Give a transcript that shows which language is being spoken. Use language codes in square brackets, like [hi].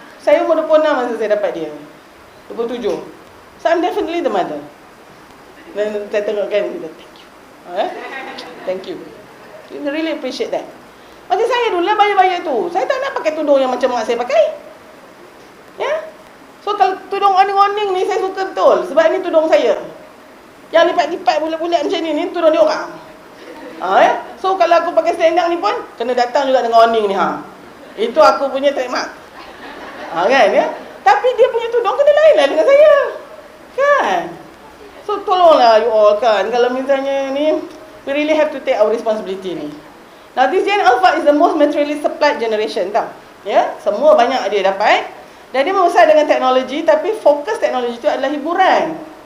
[ms] Saya umur 26 masa saya dapat dia. 27. [en] So I'm definitely the mother. [ms] Dan saya tengok kan, [en] thank you. Thank you. I really appreciate that. [ms] Macam saya dulu lah bayi-bayi tu, saya tak nak pakai tudung yang macam mak saya pakai. Ya? So kalau tudung oning-oning ni saya suka betul. Sebab ni tudung saya. Yang lipat-lipat bulat-bulat macam ni tudung dia orang. Ya? So kalau aku pakai selendang ni pun kena datang juga dengan oning ni, Itu aku punya trademark. Kan, ya? Tapi dia punya tudung kena lain lah dengan saya. Kan? So tolonglah you all, kan. Kalau misalnya ni, [en] we really have to take our responsibility ni. Now this Gen Alpha is the most materially supplied generation, tau. [ms] Ya, semua banyak dia dapat. Dan dia membesar dengan teknologi, tapi fokus teknologi itu adalah hiburan.